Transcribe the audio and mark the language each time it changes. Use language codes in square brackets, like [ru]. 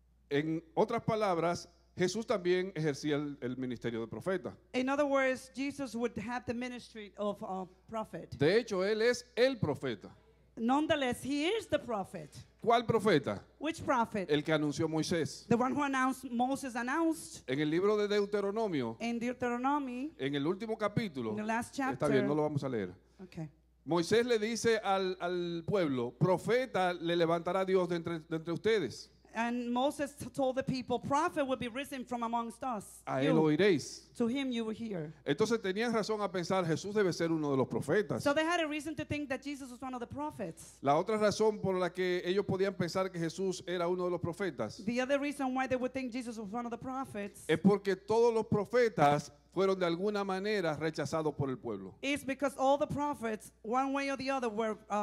[es] En otras palabras, Jesús también ejercía el ministerio de profeta. [en] In other words, Jesus would have the ministry of a prophet. [es] De hecho, él es el profeta. [en] Nonetheless, he is the prophet. [es] ¿Cuál profeta? [en] Which prophet? [es] El que anunció Moisés. [en] The one who Moses announced [es] En el libro de Deuteronomio, [en] in Deuteronomy, [es] en el último capítulo, [en] in the last [es] está bien, no [en] chapter. [es] lo vamos a leer. [en] Okay. [es] Moisés le dice al pueblo, profeta le levantará Dios de entre ustedes. [en] And Moses told the people, prophet will be risen from amongst us. [es] A él [en] You. [es] oiréis. [en] To him you will hear. [es] Entonces tenían razón a pensar, Jesús debe ser uno de los profetas. [en] So they had a reason to think that Jesus was one of the prophets. [es] La otra razón por la que ellos podían pensar que Jesús era uno de los profetas [en] The other reason why they would think Jesus was one of the prophets [es] es porque todos los profetas fueron de alguna manera rechazados por el pueblo. [en] is because all the prophets, one way or the other, were